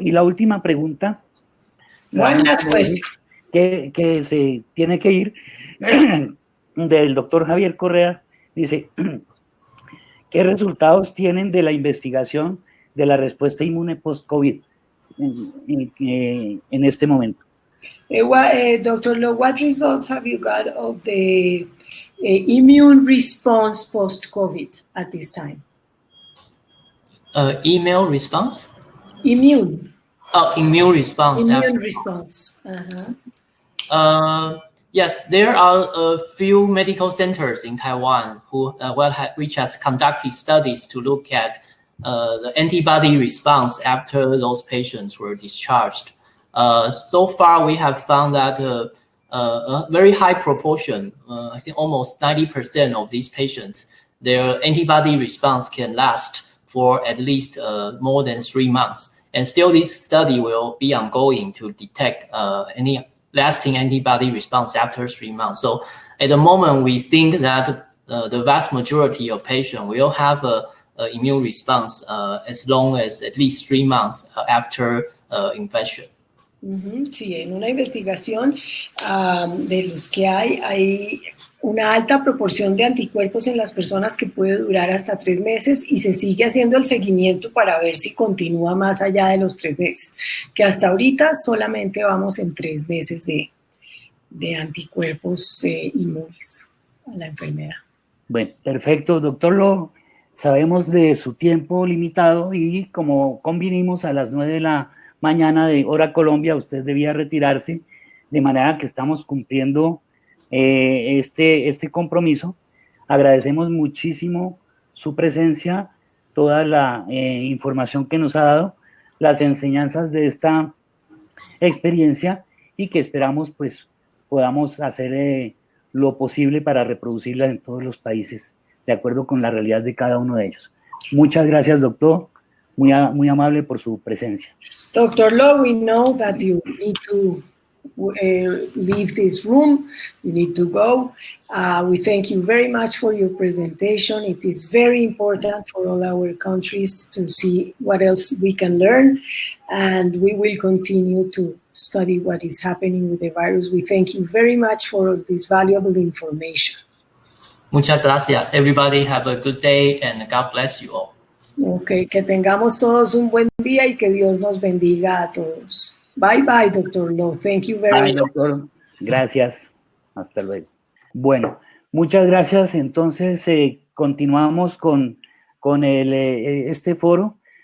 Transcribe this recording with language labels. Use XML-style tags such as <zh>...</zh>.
<es>Y la última pregunta, que se tiene que ir, del doctor Javier Correa, dice, ¿qué resultados tienen de la investigación de la respuesta inmune post-COVID en este momento?</es> <en>Dr. Lo, what results have you got of the immune response post-COVID at this time? Email response? Immune. Oh, immune response. Immune response. Uh-huh. Yes, there are a few medical centers in Taiwan which has conducted studies to look at the antibody response after those patients were discharged. So far, we have found that a very high proportion, I think almost 90% of these patients, their antibody response can last for at least more than 3 months. And still this study will be ongoing to detect any lasting antibody response after 3 months. So at the moment, we think that the vast majority of patients will have a immune response as long as at least 3 months after infection. Sí, en una investigación de los que hay una alta proporción de anticuerpos en las personas que puede durar hasta 3 meses y se sigue haciendo el seguimiento para ver si continúa más allá de los 3 meses, que hasta ahorita solamente vamos en 3 meses de anticuerpos inmunes a la enfermedad.</en> <es>Bueno, perfecto, doctor Lo. Sabemos de su tiempo limitado y como convinimos a las 9 de la mañana de hora Colombia, usted debía retirarse, de manera que estamos cumpliendo este compromiso. Agradecemos muchísimo su presencia, toda la información que nos ha dado, las enseñanzas de esta experiencia y que esperamos pues podamos hacer lo posible para reproducirla en todos los países, de acuerdo con la realidad de cada uno de ellos. Muchas gracias, doctor. Muy amable por su presencia.</es> <en>Dr. Lo, we know that you need to leave this room. You need to go. We thank you very much for your presentation. It is very important for all our countries to see what else we can learn, and we will continue to study what is happening with the virus. We thank you very much for this valuable information.</en> <es>Muchas gracias.</es> <en>Everybody have a good day and God bless you all.</en> <es>Okay, que tengamos todos un buen día y que Dios nos bendiga a todos.</es> <en>Bye bye, Dr. Lo. Thank you very much.</en> <es>Doctor. Gracias. Hasta luego. Bueno, muchas gracias. Entonces, continuamos con este foro.</es>